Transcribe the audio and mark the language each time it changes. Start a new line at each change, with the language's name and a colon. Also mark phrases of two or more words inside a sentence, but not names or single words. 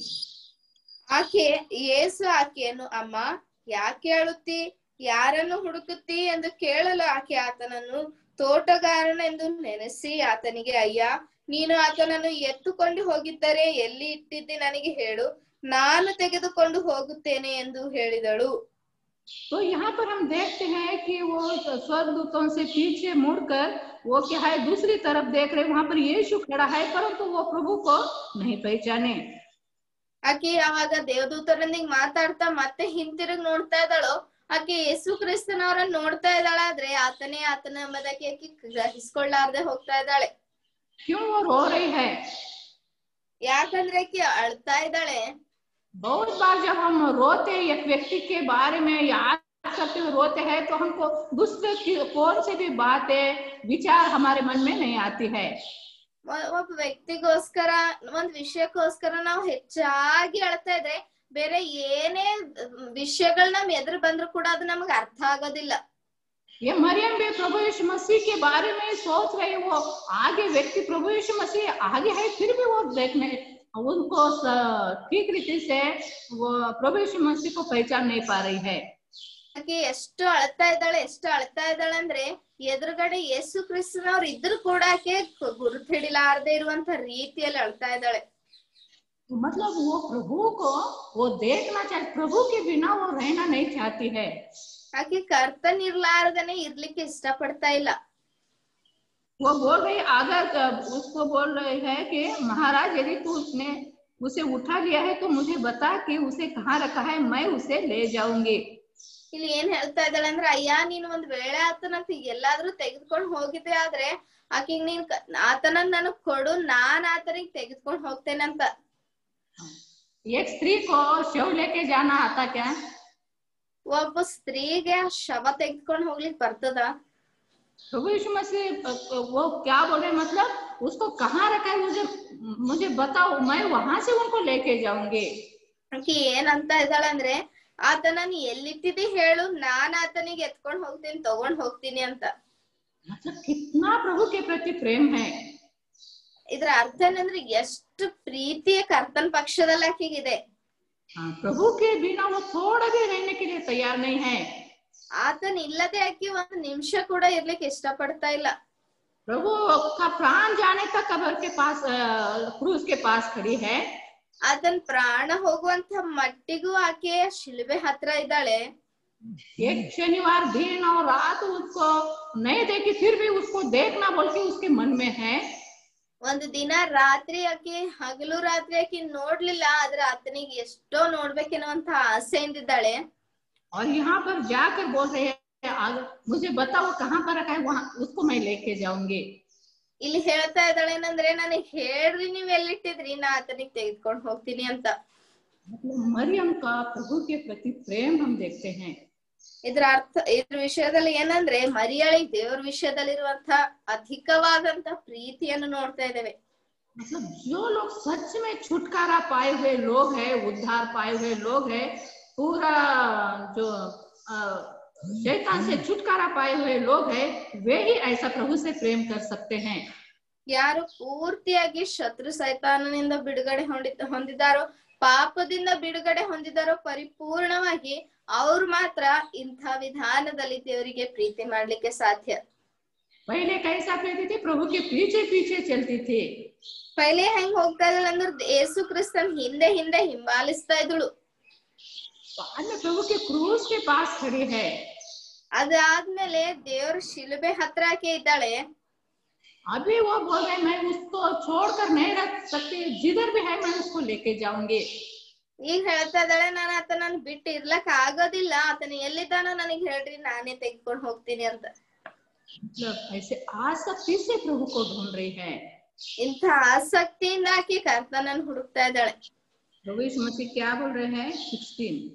Kannada: ಆಕೆ ಯೇಸು ಆಕೆಯನ್ನು, ಅಮ್ಮ ಯಾಕೆ ಅಳುತ್ತಿ, ಯಾರನ್ನು ಹುಡುಕುತ್ತಿ ಎಂದು ಕೇಳಲು ಆಕೆ ಆತನನ್ನು ತೋಟಗಾರನೆಂದು ನೆನೆಸಿ ಆತನಿಗೆ, ಅಯ್ಯ ನೀನು ಆತನನ್ನು ಎತ್ತುಕೊಂಡು ಹೋಗಿದ್ದರೆ ಎಲ್ಲಿ ಇಟ್ಟಿದ್ದಿ ನನಗೆ ಹೇಳು, ನಾನು ತೆಗೆದುಕೊಂಡು ಹೋಗುತ್ತೇನೆ ಎಂದು ಹೇಳಿದಳು.
Hindi: तो यहाँ पर हम देखते हैं कि वो स्वर्गदूतों से पीछे मुड़कर वो क्या है दूसरी तरफ देख रहे, वहां पर यीशु खड़ा है, परंतु वो प्रभु को नहीं पहचाने.
Kannada: ಆಕೆ ಅವಾಗ ದೇವದೂತರೊಂದಿಗೆ ಮಾತಾಡ್ತಾ ಮತ್ತೆ ಹಿಂತಿರುಗಿ ನೋಡ್ತಾ ಇದ್ದಾಳೋ, ಆಕೆ ಯೇಸು ಕ್ರಿಸ್ತನವರನ್ನ ನೋಡ್ತಾ ಇದ್ದಾಳೆ, ಆದ್ರೆ ಆತನೇ ಆತನ ಎಂಬುದಕ್ಕೆ ಆಕೆ ಗ್ರಹಿಸ್ಕೊಳ್ಳಾರ್ದೆ ಹೋಗ್ತಾ ಇದ್ದಾಳೆ.
Hindi: क्यों वो रो रही है?
Kannada: ಯಾಕಂದ್ರೆ ಆಕೆ ಅಳ್ತಾ ಇದ್ದಾಳೆ.
Hindi: बहुत बार जब हम रोते एक व्यक्ति के बारे में याद करते हुए रोते हैं, तो हमको दूसरे की कौन से भी बातें विचार हमारे मन में नहीं आती है.
Kannada: ಒಬ್ಬ ವ್ಯಕ್ತಿಗೋಸ್ಕರ, ಒಂದ್ ವಿಷಯಕ್ಕೋಸ್ಕರ ನಾವು ಹೆಚ್ಚಾಗಿ ಅಳ್ತಾ ಇದ್ರೆ ಬೇರೆ ಏನೇ ವಿಷಯಗಳು ನಮ್ ಎದುರು ಬಂದ್ರು ಕೂಡ ಅದು ನಮ್ಗೆ ಅರ್ಥ ಆಗೋದಿಲ್ಲ.
Hindi: ये मरियम भी प्रभु यीशु मसीह के बारे में सोच रहे, वो आगे व्यक्ति प्रभु यीशु मसीह आगे है, फिर भी वो देखने उनको ठीक रीति से वो प्रभु यीशु मसीह को पहचान नहीं पा रही है.
Kannada: ಆಕೆ ಎಷ್ಟು ಅಳ್ತಾ ಇದ್ದಾಳೆ ಅಂದ್ರೆ, ಎದುರುಗಡೆ ಯೇಸು ಕ್ರಿಸ್ತನವ್ರು ಇದ್ರು ಕೂಡ ಆಕೆ ಗುರುತು ಹಿಡಿಲಾರದೆ ಇರುವಂತ ರೀತಿಯಲ್ಲಿ ಅಳ್ತಾ ಇದ್ದಾಳೆ.
Hindi: मतलब वो प्रभु को वो देखना चाहती, प्रभु के बिना वो रहना नहीं चाहती है.
Kannada: ಆಕೆ ಕರ್ತನ್ ಇರ್ಲಾರ್ದನೆ ಇರ್ಲಿಕ್ಕೆ ಇಷ್ಟ ಪಡ್ತಾ ಇಲ್ಲ.
Hindi: वो बोल रही, अगर उसको बोल रहे है कि महाराज यदि तू उसने उसे उठा लिया है तो मुझे बता कि उसे कहाँ रखा है, मैं उसे ले जाऊंगी.
Kannada: ಇಲ್ಲಿ ಏನ್ ಹೇಳ್ತಾ ಇದ್ದಾಳೆ ಅಂದ್ರೆ, ಅಯ್ಯ ನೀನ್ ಒಂದ್ ವೇಳೆ ಆತನಂತ ಎಲ್ಲಾದ್ರೂ ತೆಗೆದುಕೊಂಡು ಹೋಗಿದ್ದೆ ಆದ್ರೆ ಆಕಿಗ್ ನೀನ್ ಆತನನ್ನ ನನಗ್ ಕೊಡು, ನಾನ್ ಆತನಿಗೆ ತೆಗೆದುಕೊಂಡು ಹೋಗ್ತೇನಂತ.
Hindi: एक स्त्री को शव लेके जाना आता क्या?
Kannada: ಒಬ್ಬ ಸ್ತ್ರೀಗೆ ಶವ ತೆಗೆದುಕೊಂಡು ಹೋಗ್ಲಿಕ್ಕೆ ಬರ್ತದ?
Hindi: प्रभु यीशु मसीह वो क्या बोल रहे, मतलब उसको कहाँ रखा है मुझे बताओ, मैं वहां से उनको लेके जाऊंगी.
Kannada: ಆಕಿ ಏನಂತ ಇದ್ದಾಳೆ ಅಂದ್ರೆ, ಆತನನ್ನ ಎಲ್ಲಿಟ್ಟಿದ್ದಿ ಹೇಳು, ನಾನ್ ಆತನಿಗೆ ಎತ್ಕೊಂಡ್ ಹೋಗ್ತೀನಿ, ತಗೊಂಡ್ ಹೋಗ್ತೀನಿ ಅಂತ.
Hindi: मतलब कितना प्रभु के प्रति प्रेम है.
Kannada: ಇದ್ರ ಅರ್ಥ ಏನಂದ್ರೆ ಎಷ್ಟು ಪ್ರೀತಿಯ ಕರ್ತನ್ ಪಕ್ಷದಲ್ಲಿ ಆಕೆಗಿದೆ.
Hindi: प्रभु के बिना वो थोड़ा भी रहने के लिए तैयार नहीं है.
Kannada: ಆತನ ಇಲ್ಲದೆ ಆಕಿ ಒಂದ್ ನಿಮಿಷ ಕೂಡ ಇರ್ಲಿಕ್ಕೆ ಇಷ್ಟ ಪಡ್ತಾ ಇಲ್ಲ.
Hindi: प्रभु का प्राण जाने तक कब्र के पास, क्रूस के पास खड़ी है.
Kannada: ಆತನ ಪ್ರಾಣ ಹೋಗುವಂತ ಮಟ್ಟಿಗೂ ಆಕೆ ಶಿಲುಬೆ ಹತ್ರ ಇದ್ದಾಳೆ.
Hindi: एक शनिवार दिन और रात उसको नहीं देखी, फिर भी उसको देखना बोल के उसके मन में है.
Kannada: ಒಂದು ದಿನ ರಾತ್ರಿ ಆಕೆ ಹಗಲು ರಾತ್ರಿ ಆಕೆ ನೋಡ್ಲಿಲ್ಲ, ಆದ್ರೆ ಆತನಿಗೆ ಎಷ್ಟೋ ನೋಡ್ಬೇಕೆನ್ನುವಂತ ಆಸೆಯಿಂದಿದ್ದಾಳೆ.
Hindi: और यहाँ पर जाकर बोल रहे हैं मुझे बताओ कहाँ पर रखा है, वहां उसको मैं लेके जाऊंगी.
Kannada: ಇಲ್ಲಿ ಹೇಳ್ತಾ ಇದ್ದಾಳೆ ಏನಂದ್ರೆ, ನನಗೆ ಹೇಳ್ರಿ ನೀವ್ ಎಲ್ಲಿಟ್ಟಿದ್ರಿ, ನಾ ಆತನಿಗೆ ತೆಗೆದುಕೊಂಡು ಹೋಗ್ತೀನಿ ಅಂತ.
Hindi: मतलब मरियम का प्रभु के प्रति प्रेम हम देखते हैं.
Kannada: ಇದ್ರ ಅರ್ಥ, ಇದ್ರ ವಿಷಯದಲ್ಲಿ ಏನಂದ್ರೆ ಮರಿಯಳಿಗೆ ದೇವರ ವಿಷಯದಲ್ಲಿರುವಂತ ಅಧಿಕವಾದಂತ ಪ್ರೀತಿಯನ್ನು ನೋಡ್ತಾ ಇದ್ದೇವೆ.
Hindi: मतलब जो लोग सच में छुटकारा पाए हुए लोग हैं, उद्धार पाए हुए लोग हैं, पूरा जो शैतान से छुटकारा पाए हुए लोग हैं, वे ही ऐसा प्रभु से प्रेम कर सकते हैं.
Kannada: ಯಾರು ಪೂರ್ತಿಯಾಗಿ ಶತ್ರು ಸೈತಾನನಿಂದ ಬಿಡುಗಡೆ ಹೊಂದಿದಾರೋ, ಪಾಪದಿಂದ ಬಿಡುಗಡೆ ಹೊಂದಿದಾರೋ ಪರಿಪೂರ್ಣವಾಗಿ, ಅವ್ರು ಮಾತ್ರ ಇಂಥ ವಿಧಾನದಲ್ಲಿ ದೇವರಿಗೆ ಪ್ರೀತಿ ಮಾಡ್ಲಿಕ್ಕೆ ಸಾಧ್ಯ.
Hindi: पहले कैसा प्रीति थी, प्रभु के पीछे पीछे चलती थी.
Kannada: ಪೈಲೆ ಹೆಂಗ್ ಹೋಗ್ತಾ ಇದ್ದಳು ಅಂದ್ರೆ ಯೇಸು ಕ್ರಿಸ್ತನ್ ಹಿಂದೆ ಹಿಂದೆ ಹಿಂಬಾಲಿಸ್ತಾ ಇದ್ದಳು.
Hindi: बाद में प्रभु के क्रूस के पास खड़ी है.
Kannada: ಅದಾದ್ಮೇಲೆ ದೇವರ ಶಿಲುಬೆ ಹತ್ರ ಆಕೆ ಇದ್ದಾಳೆ.
Hindi: अभी वो बोल रहे मैं उसको छोड़कर नहीं रख सकती, जिधर भी है मैं उसको लेके जाऊंगी.
Kannada: ಈಗ ಹೇಳ್ತಾ ಇದ್ದಾಳೆ, ನಾನು ಆತನನ್ನು ಬಿಟ್ಟು ಇರ್ಲಕ್ ಆಗೋದಿಲ್ಲ, ಆತನ ಎಲ್ಲಿದ್ದಾನೋ ನನಗೆ ಹೇಳ್ರಿ, ನಾನೇ ತೆಗೆದುಕೊಂಡು ಹೋಗ್ತೀನಿ ಅಂತ.
Hindi: मतलब ऐसे आसक्ति से प्रभु को ढूंढ रही है.
Kannada: ಇಂಥ ಆಸಕ್ತಿಯಿಂದ ಆಕೆ ಕರ್ತನನ್ನು ಹುಡುಕ್ತಾ ಇದ್ದಾಳೆ.
Hindi: प्रभु यीशु मसीह क्या बोल रहे हैं 16.